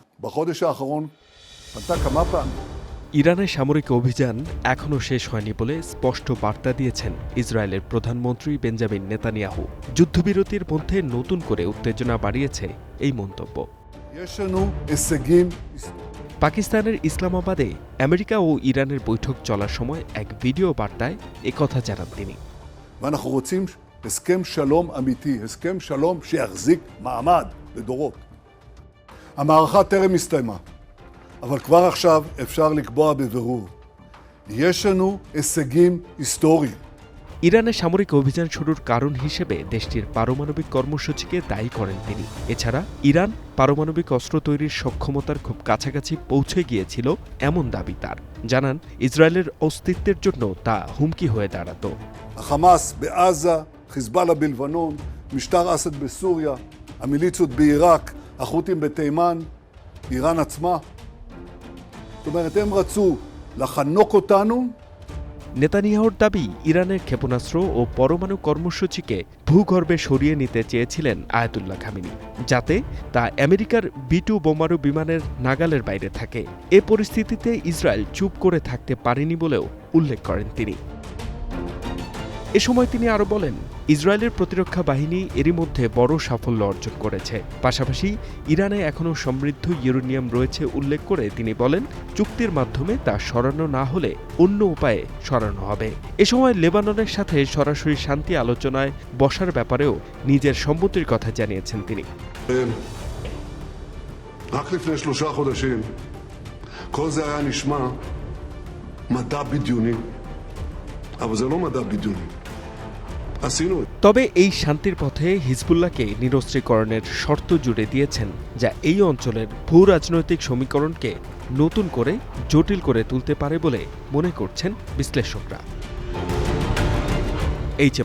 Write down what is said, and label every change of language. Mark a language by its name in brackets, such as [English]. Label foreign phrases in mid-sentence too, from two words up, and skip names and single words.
[Bangla] ইরানের সামরিক অভিযান এখনও শেষ হয়নি বলে স্পষ্ট বার্তা দিয়েছেন ইসরায়েলের প্রধানমন্ত্রী বেঞ্জামিন নেতানিয়াহু। যুদ্ধবিরতির মধ্যে নতুন করে উত্তেজনা বাড়িয়েছে এই মন্তব্য। পাকিস্তানের ইসলামাবাদে আমেরিকা ও ইরানের বৈঠক চলার সময় এক ভিডিও বার্তায় একথা জানান তিনি। [Hebrew] הסכם שלום אמיתי, הסכם שלום שיחזיק מעמד לדורות. המערכה טרם הסתיימה, אבל כבר עכשיו אפשר לקבוע בבירור. יש לנו הישגים היסטוריים. [Bangla] ইরানের সামরিক অভিযান শুরুর কারণ হিসেবে দেশটির পারমাণবিক কর্মসূচিকে দায়ী করেন তিনি। এছাড়া ইরান পারমাণবিক অস্ত্র তৈরির সক্ষমতার খুব কাছাকাছি পৌঁছে গিয়েছিল এমন দাবি তার। জানান, ইসরায়েলের অস্তিত্বের জন্য তা হুমকি হয়ে দাঁড়াতো। [Hebrew] החמאס בעזה, חיזבאללה בלבנון, משטר אסד בסוריה, המיליציות בעיראק, החות'ים בתימן, איראן עצמה. זאת אומרת, הם רצו לחנוק אותנו. [Bangla] নেতানিয়াহুর দাবি, ইরানের ক্ষেপণাস্ত্র ও পরমাণু কর্মসূচিকে ভূগর্ভে সরিয়ে নিতে চেয়েছিলেন আয়াতুল্লাহ খামেনি, যাতে তা আমেরিকার B-2 বোমারু বিমানের নাগালের বাইরে থাকে। এ পরিস্থিতিতে ইসরায়েল চুপ করে থাকতে পারেনি বলেও উল্লেখ করেন তিনি। এ সময় তিনি আরও বলেন, ইসরায়েলের প্রতিরক্ষা বাহিনী এরই মধ্যে বড় সাফল্য অর্জন করেছে। পাশাপাশি ইরানে এখনও সমৃদ্ধ ইউরেনিয়াম রয়েছে উল্লেখ করে তিনি বলেন, চুক্তির মাধ্যমে তা সরানো না হলে অন্য উপায়ে সরানো হবে। এ সময় লেবাননের সাথে সরাসরি শান্তি আলোচনায় বসার ব্যাপারেও নিজের সম্মতির কথা জানিয়েছেন তিনি। [Hebrew] רק לפני 3 חודשים כל זה היה נשמע מדע בדיוני, אבל זה לא מדע בדיוני. [Bangla] তবে এই শান্তির পথে হিজবুল্লাহকে নিরস্ত্রীকরণের শর্ত জুড়ে দিয়েছেন, যা এই অঞ্চলের ভূ রাজনৈতিক সমীকরণকে নতুন করে জটিল করে তুলতে পারে বলে মনে করছেন বিশ্লেষকরা। এইচ.এ.